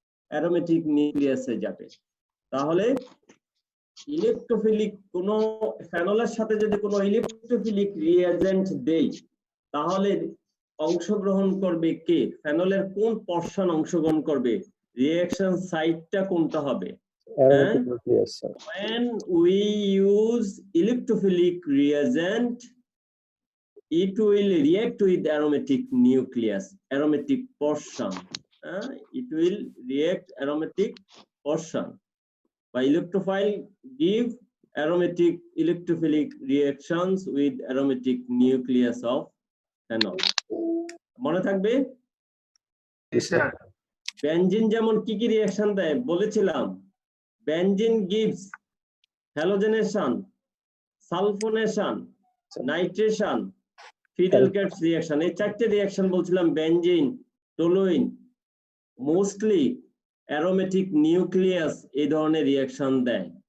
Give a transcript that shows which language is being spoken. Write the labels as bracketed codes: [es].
[bn] Aromatic নিউক্লিয়াসে যাবে। তাহলে electrophilic কোন ফেনলের সাথে যদি কোনো ইলেকট্রোফিলিক রিএজেন্ট দেই, তাহলে অংশগ্রহণ করবে কে? ফেনলের কোন পোরশন অংশগ্রহণ করবে? রিঅ্যাকশন সাইটটা কোনটা হবে? [en] Aromatic nucleus, sir. when we use electrophilic reagent, it will react with aromatic nucleus, aromatic portion. It will react aromatic portion. By electrophile give aromatic electrophilic reactions with aromatic nucleus of phenol. [bn] মনে থাকবে? [en] Yes, sir. [bn] Benzene যেমন কি কি reaction দেয় বলেছিলাম, benzene [en] gives halogenation, sulfonation, nitration, Fidelkatz reaction. [bn] এই চারটে reaction বলছিলাম, benzene, toluene, mostly aromatic nucleus এই ধরনের রিঅ্যাকশন দেয়।